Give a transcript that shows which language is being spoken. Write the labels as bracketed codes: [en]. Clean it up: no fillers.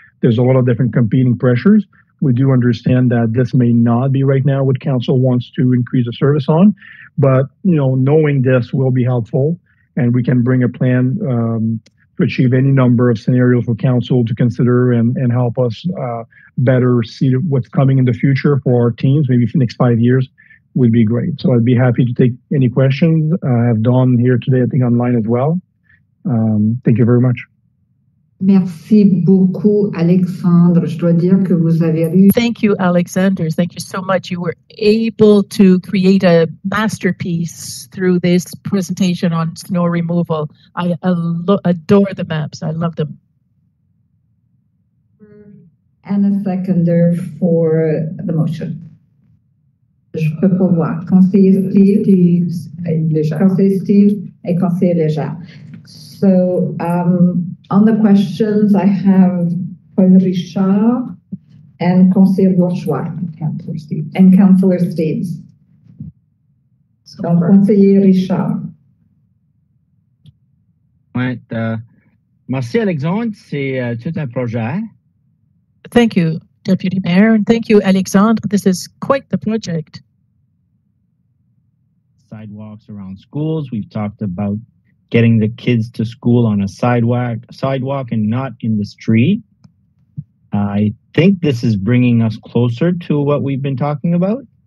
[en] There's a lot of different competing pressures. We do understand that this may not be right now what council wants to increase the service on, but knowing this will be helpful, and we can bring a plan to achieve any number of scenarios for council to consider and help us better see what's coming in the future for our teams, maybe for the next 5 years. Would be great. So I'd be happy to take any questions. I have Dawn here today, I think online as well. Thank you very much. [fr] Merci beaucoup, Alexandre. Je dois dire que vous avez eu. [en] Thank you, Alexander. Thank you so much. You were able to create a masterpiece through this presentation on snow removal. I adore the maps. I love them. and a seconder for the motion. [fr] Je peux pas voir. Conseiller Steve, Conseiller Steve, et Conseiller Léger. [en] So, on the questions, I have Paul Richard and Conseiller Bourgeois. Councillor Steve. And Councillor Steves. [fr] Donc, Conseiller Richard. Ouais, merci Alexandre, c'est tout un projet. [en] Thank you, Deputy Mayor, and thank you, Alexandre. This is quite the project. Sidewalks around schools. We've talked about getting the kids to school on a sidewalk and not in the street. I think this is bringing us closer to what we've been talking about.